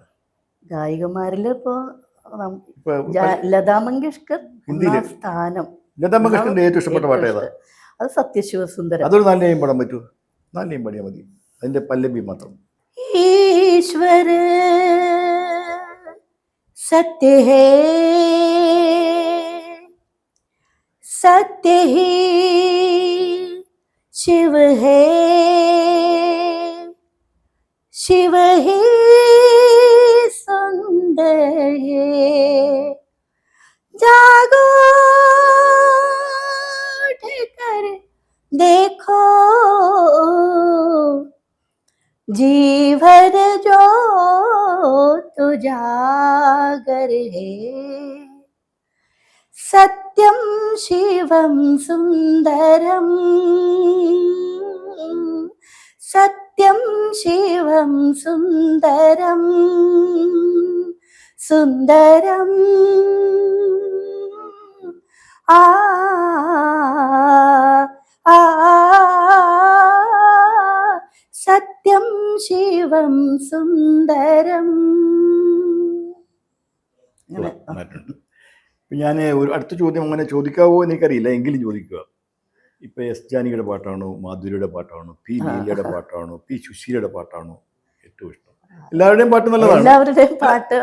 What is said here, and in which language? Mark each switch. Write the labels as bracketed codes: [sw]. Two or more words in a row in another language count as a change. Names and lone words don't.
[ml] ഗായികമാരിൽ ഇപ്പോ ലതാ മങ്കേഷ്കർ സ്ഥാനം. ലതാ മങ്കേഷ്കറിന്റെ ഏറ്റവും ഇഷ്ടപ്പെട്ട പാട്ട് ഏതാ? അത് സത്യശിവസുന്ദരം. അതൊരു 4 ലൈൻ പാടാൻ പറ്റൂ? 4 ലൈൻ പാടിയാൽ മതി, അതിന്റെ പല്ലവി മാത്രം. [hi] ईश्वर सत्य है सत्य ही शिव है, शिव ही सुंदर है, जागो उठकर देखो, जीवन जो तुजागर है, सत्यं शिवं सुंदरं, सत्यं शिवं सुंदरं, सुंदरं आ आ सत्यं शिवं सुंदरं. [ml] ഞാൻ ഒരു അടുത്ത ചോദ്യം അങ്ങനെ ചോദിക്കാവോ എനിക്കറിയില്ല, എങ്കിലും ചോദിക്കുക. ഇപ്പം എസ് ജാനകിയുടെ പാട്ടാണോ, മാധുരിയുടെ പാട്ടാണോ, പി ലീലയുടെ പാട്ടാണോ, പി സുശീലയുടെ പാട്ടാണോ ഏറ്റവും ഇഷ്ടം? എല്ലാവരുടെയും പാട്ട് നല്ലതാണ്. എല്ലാവരുടെയും പാട്ട്.